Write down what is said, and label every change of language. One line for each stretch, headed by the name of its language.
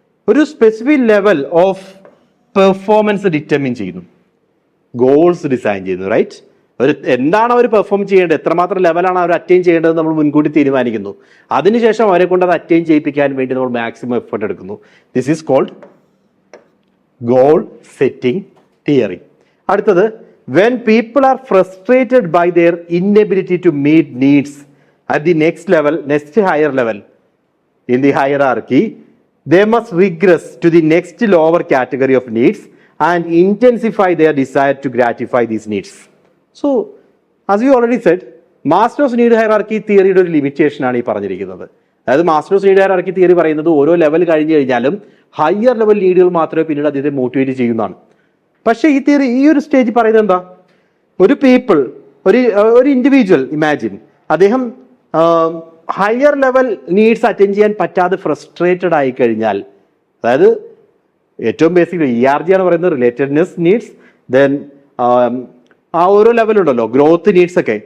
Malayalam: ഒരു specific level of performance determine ചെയ്യുന്നു, goals design ചെയ്യുന്നു, റൈറ്റ്? എന്താണ് അവർ പെർഫോം ചെയ്യേണ്ടത്, എത്രമാത്രം ലെവലാണ് അവർ അറ്റൈൻ ചെയ്യേണ്ടത് നമ്മൾ മുൻകൂട്ടി തീരുമാനിക്കുന്നു. അതിനുശേഷം അവരെ കൊണ്ട് അത് അറ്റൈൻ ചെയ്യിപ്പിക്കാൻ വേണ്ടി നമ്മൾ മാക്സിമം എഫേർട്ട് എടുക്കുന്നു.
English: This is called goal setting theory. അടുത്തത്, when people are frustrated by their inability to meet needs at the next higher level in the hierarchy, they must regress to the next lower category of needs and intensify their desire to gratify these needs. So as you already said,
Malayalam: Maslow's need hierarchy തിയറിയുടെ ഒരു limitation ആണ് ഈ പറഞ്ഞിരിക്കുന്നത്. അതായത് Maslow's need hierarchy theory പറയുന്നത് ഓരോ level കഴിഞ്ഞ് കഴിഞ്ഞാലും higher level നീഡുകൾ മാത്രമേ പിന്നീട് അദ്ദേഹത്തെ മോട്ടിവേറ്റ് ചെയ്യുന്നതാണ്. പക്ഷേ ഈ തിയറി ഈ ഒരു സ്റ്റേജ് പറയുന്നത് എന്താ? ഒരു പീപ്പിൾ, ഒരു ഇൻഡിവിജ്വൽ ഇമാജിൻ, അദ്ദേഹം ഹയർ ലെവൽ നീഡ്സ് അറ്റൻഡ് ചെയ്യാൻ പറ്റാതെ ഫ്രസ്ട്രേറ്റഡ് ആയി കഴിഞ്ഞാൽ, അതായത് ഏറ്റവും ബേസിക്കലി ERG ആണ് പറയുന്നത് റിലേറ്റഡ്നെസ് നീഡ്സ്, ദെൻ ആ ഓരോ ലെവലുണ്ടല്ലോ ഗ്രോത്ത് നീഡ്സ് ഒക്കെ.